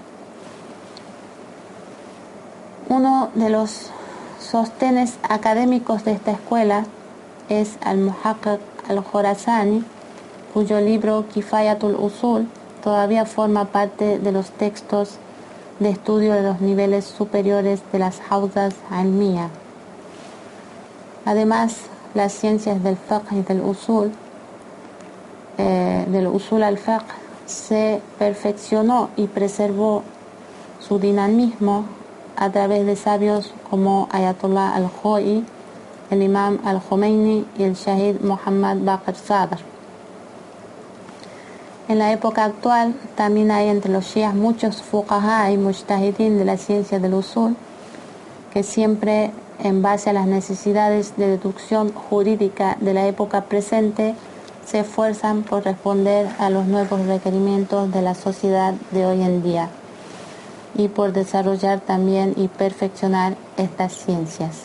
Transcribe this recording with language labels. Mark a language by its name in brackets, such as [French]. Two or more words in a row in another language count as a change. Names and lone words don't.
[Spanish] Uno de los sostenes académicos de esta escuela es al-Muhaqqiq al-Khorasani, cuyo libro Kifayatul Usul todavía forma parte de los textos de estudio de los niveles superiores de las [Arabic] حوزات علمية. [Spanish] Además, las ciencias del fiqh y del [Arabic] أصول الفقه [Spanish] se perfeccionó y preservó su dinamismo a través de sabios como Ayatollah al-Khoi, el Imam al-Khomeini y el Shahid Muhammad Baqir Sadr. En la época actual también hay entre los shias muchos fuqaha y mujtahidin de la ciencia del usul que siempre, en base a las necesidades de deducción jurídica de la época presente, se esfuerzan por responder a los nuevos requerimientos de la sociedad de hoy en día y por desarrollar también y perfeccionar estas ciencias.